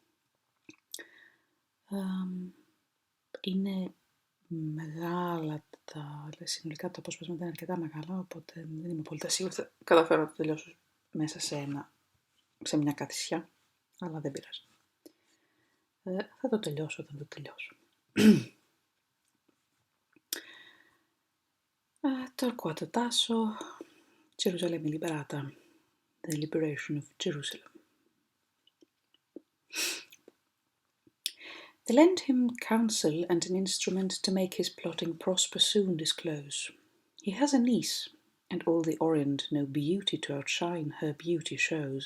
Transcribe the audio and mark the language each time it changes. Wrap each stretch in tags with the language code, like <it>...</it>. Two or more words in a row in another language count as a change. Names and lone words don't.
<el>Είναι μεγάλα συνολικά τα αποσπάσματα είναι αρκετά μεγάλα, οπότε δεν είμαι πολύ σίγουρη θα καταφέρω να το τελειώσω μέσα σε μια καθισιά, αλλά δεν πειράζει. Θα το τελειώσω όταν το τελειώσω. Torquato Tasso, Λ.Ε.Α.</el> <en>The Liberation of Jerusalem. They lend him counsel and an instrument to make his plotting prosper soon disclose. He has a niece, and all the Orient no beauty to outshine her beauty shows.</en>